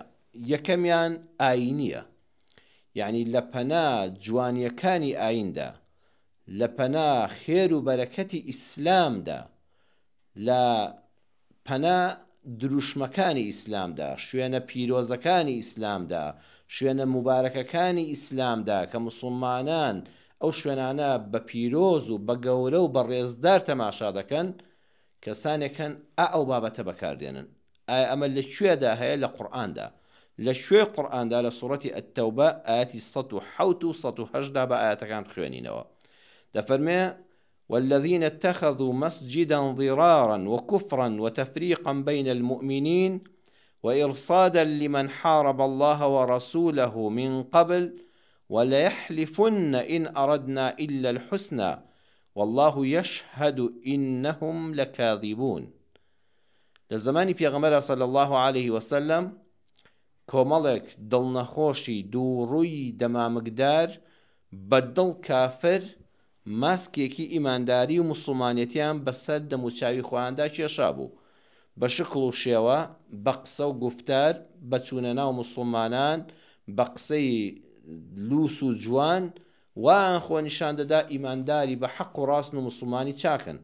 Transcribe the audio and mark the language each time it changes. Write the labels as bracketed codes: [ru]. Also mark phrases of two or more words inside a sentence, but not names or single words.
[ckb] یەکەمیان ئاینیە، یعنی لە پەنا جوانیەکانی ئایندا، لە پەنا خێر و بەرەکەتی ئیسلامدا، لە پەنا دروشمەکانی ئیسلامدا، شوێنە پیرۆزەکانی ئیسلامدا، شوێنە مبارەکەکانی ئیسلامدا کە موسڵمانان ئەو شوێنانە بە پیرۆز و بە گەورە و بە ڕێزدار تەماشا دەکەن، کەسانێکن ئەو بابەتە بەکاردێنن. ئایا ئەمە لەکوێدا هەیە؟ لە قورئاندا، لە شوێ قورئاندا لە سوورەتی ئەتتەوبە ئاەتی 107 و 108 بە ئاەتەکان خوێنینەوە. دەفەرمێ: [ar] والذين اتخذوا مسجدا ضرارا وكفرا وتفريقا بين المؤمنين وإرصادا لمن حارب الله ورسوله من قبل وليحلفن إن أردنا إلا الحسنى والله يشهد إنهم لكاذبون. [ckb] لزمانی پێغەمبەر [ar] صلى الله عليه وسلم [ckb] کۆمەڵێک دڵنەخۆشی دووڕووی دەمامکدار بەدڵ کافر ماسکێکی ئیمانداری و موسڵمانەتیان بەسەر دەموچاوی خۆیاندا کێشا بوو. بە شکل و شێوە، بە قسە و گفتار، بە چوونە ناو موسڵمانان، بە قسەی لووس و جوان، وان خۆ نیشان دەدا ئیمانداری بە حەق و ڕاست و موسڵمانی چاکن.